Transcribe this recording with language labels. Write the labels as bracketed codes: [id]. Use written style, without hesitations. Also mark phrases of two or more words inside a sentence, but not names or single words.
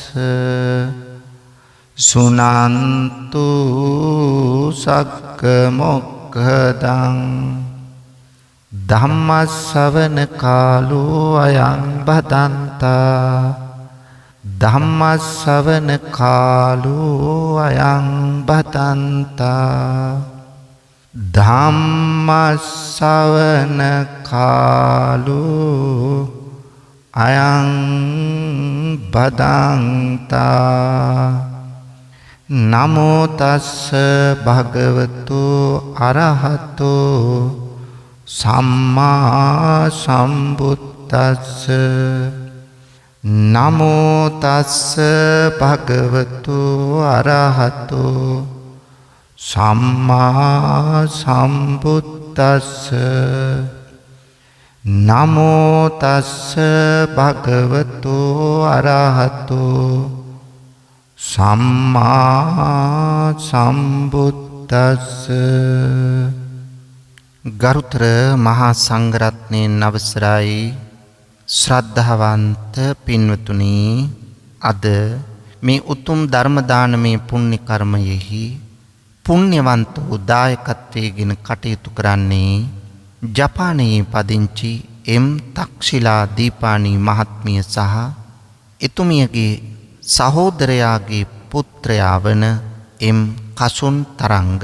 [pi] සුනන්තු සග්ග මොක්ඛදං ධම්මස්සවන කාලෝ අයං බදන්තා ධම්මස්සවන කාලෝ අයං බදන්තා ධම්මස්සවන කාලෝ අයං බදන්තා නමෝ තස්ස භගවතු අරහතෝ සම්මා සම්බුද්දස්ස නමෝ තස්ස භගවතු අරහතෝ සම්මා සම්බුද්දස්ස නමෝ තස්ස භගවතු අරහතෝ සම්මා සම්බුද්දස්ස. [si] ගරුතර මහා සංඝරත්නයන් අවසරයි ශ්‍රද්ධාවන්ත පින්වතුනි, අද මේ උතුම් ධර්ම දානමය පුණ්‍ය කර්මයෙහි පුණ්‍යවන්ත දායකත්වයෙන් කටයුතු කරන්නේ ජපානයේ පදිංචි එම් තක්ෂිලා දීපානී මහත්මිය සහ එතුමියගේ සහෝදරයාගේ පුත්‍රයා වන එම් කසුන් තරංග.